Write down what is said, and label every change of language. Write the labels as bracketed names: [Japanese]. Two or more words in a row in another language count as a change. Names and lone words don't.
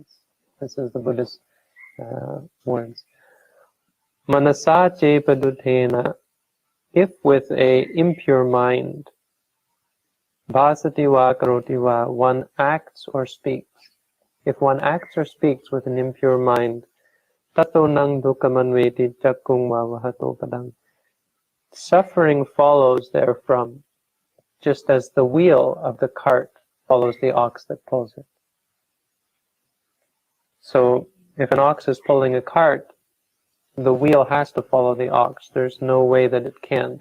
[English] This is the Buddhist words. [Pali] Manasā ce paduṭṭhena, [English] if with a impure mind, [Pali] bhāsati va karoti va, [English] one acts or speaks. If one acts or speaks with an impure mind, [Pali] tato nang dukkham anveti cakkaṁ vahato padaṁ. [English] Suffering follows therefrom, just as the wheel of the cart follows the ox that pulls it. So if an ox is pulling a cart, the wheel has to follow the ox. There's no way that it can't.